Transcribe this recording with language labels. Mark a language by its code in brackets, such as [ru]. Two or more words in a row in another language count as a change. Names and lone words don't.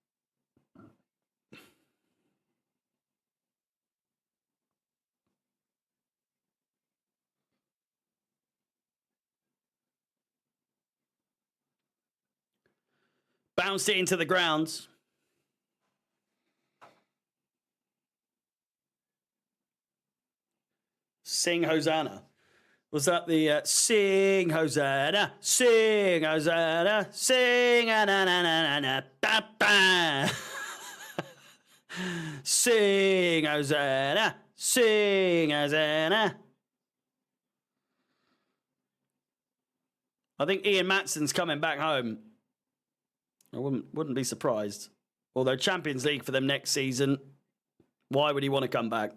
[en] Bounced it into the ground. Sing Hosanna. Was that the sing Hosanna, sing Hosanna, sing na na na na na ba ba. Sing Hosanna, sing Hosanna. I think Ian Matson's coming back home. I wouldn't be surprised. Although Champions League for them next season, why would he want to come back?